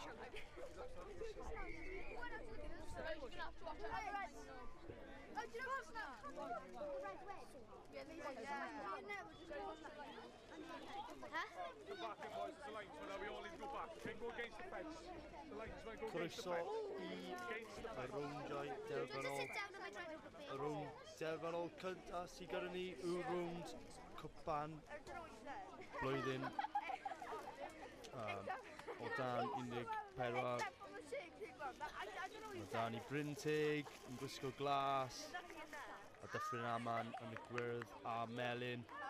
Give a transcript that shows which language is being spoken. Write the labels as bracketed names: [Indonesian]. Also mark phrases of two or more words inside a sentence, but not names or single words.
[English] You're going to have to watch it. Oh, do you know what's that? Yeah, these are Go back in, boys. It's a linesman. Now we all need to go back. You can go against the fence. The linesman go against the [Welsh] Croeso [English] fence. [Welsh] i y rowndiau derfynol. Y rownd derfynol cynta sydd gyda ni yw rownd cwpan blwyddyn o dan 14. O dan i Bryn Teg yn gwisgo glas a Dyffryn Aman yn y gwyrdd a melyn.